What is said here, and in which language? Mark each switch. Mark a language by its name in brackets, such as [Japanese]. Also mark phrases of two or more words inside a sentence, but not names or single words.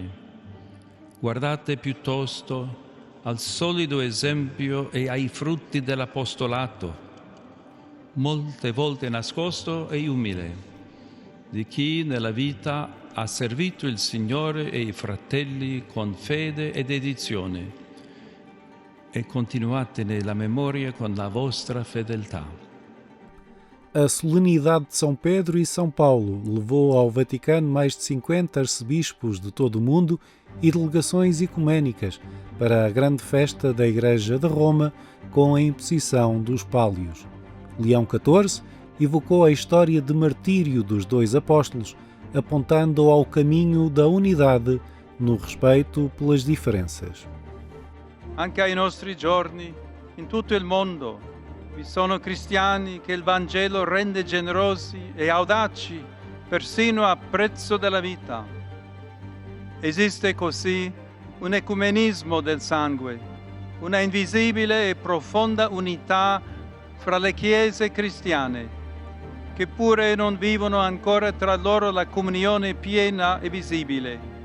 [Italian] Guardate piuttosto al solido esempio e ai frutti dell'apostolato, molte volte nascosto e umile, di chi nella vita ha servito il Signore e i fratelli con fede e dedizione, e continuate nella memoria con la vostra fedeltà. [Portuguese] A solenidade de São Pedro e São Paulo levou ao Vaticano mais de 50 arcebispos de todo o mundo e delegações ecuménicas para a grande festa da Igreja de Roma com a imposição dos pálios. Leão XIV evocou a história de martírio dos dois apóstolos, apontando ao caminho da unidade no respeito pelas diferenças. [Italian] Anche ai nostri giorni, in tutto il mondo, vi sono cristiani che il Vangelo rende generosi e audaci, persino a prezzo della vita. Esiste così un ecumenismo del sangue, una invisibile e profonda unità fra le chiese cristiane, che pure non vivono ancora tra loro la comunione piena e visibile.